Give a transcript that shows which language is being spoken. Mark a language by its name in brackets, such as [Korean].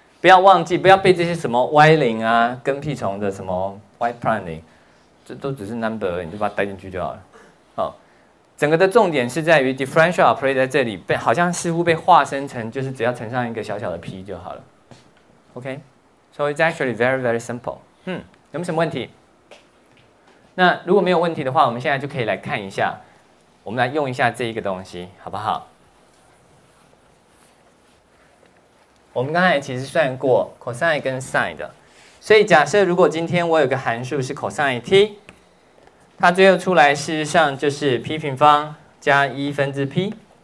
[Chinese] 不要忘记，不要背这些什么 y 0啊、跟屁虫的什么 y prime 0，这都只是 number 而已，你就把它带进去就好了。哦，整个的重点是在于 differential operator 在这里好像似乎被化身成就是只要乘上一个小小的 p 就好了。 [English] OK，so it's actually very very simple。 [Chinese] 有没有什么问题？那如果没有问题的话，我们现在就可以来看一下，我们来用一下这一个东西，好不好？我们刚才其实算过 cosine 跟 sin 的，所以假设如果今天我有个函数是 cosine t， 它最后出来事实上就是 p 平方加1分之 p。